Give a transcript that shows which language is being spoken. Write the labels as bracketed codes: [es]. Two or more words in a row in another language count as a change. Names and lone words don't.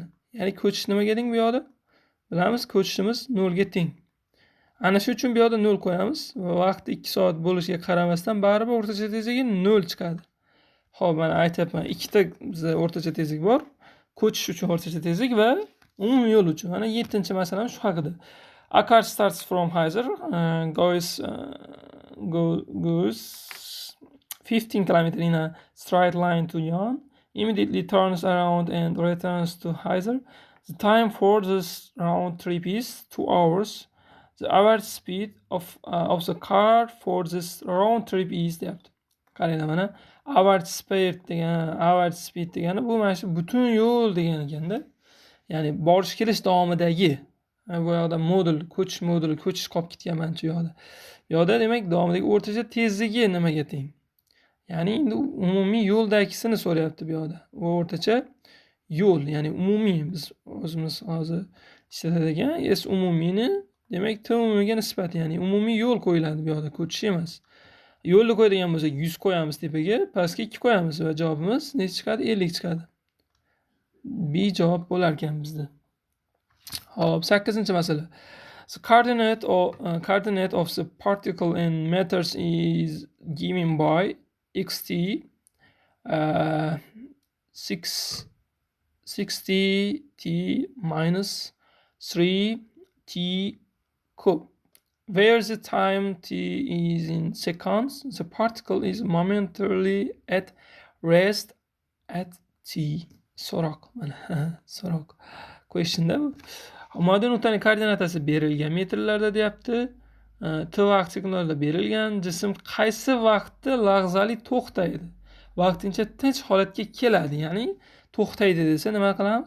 [uz] Ya'ni ko'chish nimaga teng bu yoqda? Bilamiz, ko'chishimiz 0 ga teng. Ana shu uchun bu yoqda 0 qo'yamiz va vaqti 2 soat bo'lishiga qaramasdan baribir o'rtacha tezligi 0 chiqadi. Xo'p, mana aytyapman, ikkita bizda o'rtacha tezlik bor. Ko'chish uchun o'rtacha tezlik va umumiy yo'l uchun. Mana 7-chi masalam shu haqida. [en] A car starts from Heizer, goes 15 km in a straight line to Yon, immediately turns around and returns to Heizer. The time for this round trip is 2 hours. The average speed of the car for this round trip is deyapti. [uz] Qaranglar, mana [en] average speed [uz] degani bu mana shu butun yo'l degan ekanda. Ya'ni borish kelish davomidagi bu yoqda ko'chish qolib ketgan mana shu yoqda. Bu yoqda demak davomidagi o'rtacha tezligi nimaga teng? Ya'ni endi umumiy yo'ldagisini so'rayapti bu yoqda. Bu o'rtacha yo'l, ya'ni umumiy biz o'zimiz hozir ishlatadigan S umumiyni demak T umumiyga nisbat, ya'ni umumiy yo'l qo'yiladi bu yoqda, ko'chish emas. Yo'lni qo'yadigan bo'lsak 100 qo'yamiz tepaga, pastga 2 qo'yamiz va javobimiz necha chiqadi? 50 chiqadi. B javob bo'lar ekan bizda. Hop, 8-masala. [en] The coordinate of the particle in meters is given by xt 60t minus 3t cube. Where the time t is in seconds, the particle is momentarily at rest at t. [uz] So'roq. Mana so'roq. Questionda bu. Model nuqtaning koordinatasi berilgan metrlarda deyapti. T vaqt sekundlarda berilgan. Jism qaysi vaqtda lahzali to'xtaydi? Vaqtincha tinch holatga keladi, ya'ni to'xtaydi desa nima qilamiz?